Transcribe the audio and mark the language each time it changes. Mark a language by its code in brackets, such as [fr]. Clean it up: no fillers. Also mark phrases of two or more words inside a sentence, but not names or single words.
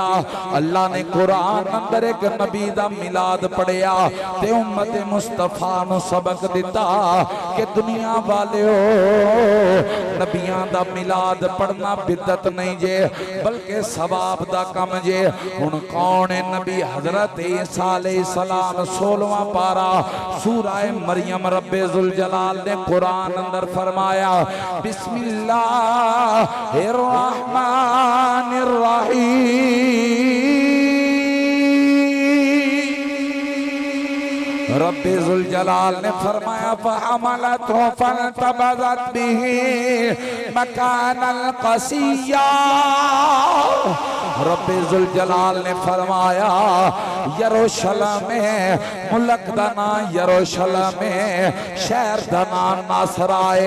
[pa] اللہ نے قرآن اندر اک نبی دا میلاد پڑھیا تے امت مصطفیٰ نوں سبق دتا کہ دنیا والے ہو، نبیاں دا میلاد پڑھنا بدعت نہیں جے بلکہ ثواب دا کم جے. ہن کون ہے نبی? حضرت عیسیٰ علیہ السلام 16واں پارہ سورہ مریم رب ذوالجلال نے قرآن اندر فرمایا [ar] بسم الله الرحمن الرحيم. [pa] رب ذوالجلال نے فرمایا [ar] فحملته فانتبذت به مكانا قصيا. [pa] رب ذوالجلال نے فرمایا یروشلم میں ملک دا نام یروشلم میں شہر دا نام ناصرہ ہے.